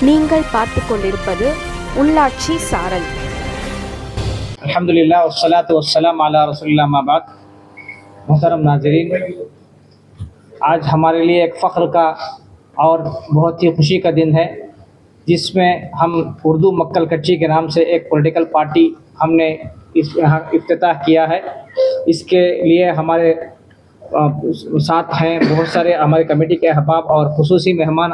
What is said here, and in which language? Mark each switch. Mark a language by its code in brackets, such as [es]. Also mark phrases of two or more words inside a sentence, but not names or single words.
[ta] நீங்கள் பார்த்து கொண்டிருப்பது உள்ளாட்சி சாரல். [ar] الحمد لله والصلاة والسلام على رسول الله أما بعد. [ur] محترم ناظرین، آج ہمارے لیے ایک فخر کا اور بہت ہی خوشی کا دن ہے، جس میں ہم اردو مکل کچی کے نام سے ایک [en] political party [ur] ہم نے یہاں افتتاح کیا ہے. اس کے لیے ہمارے ساتھ ہیں بہت سارے ہمارے کمیٹی کے احباب اور خصوصی مہمان.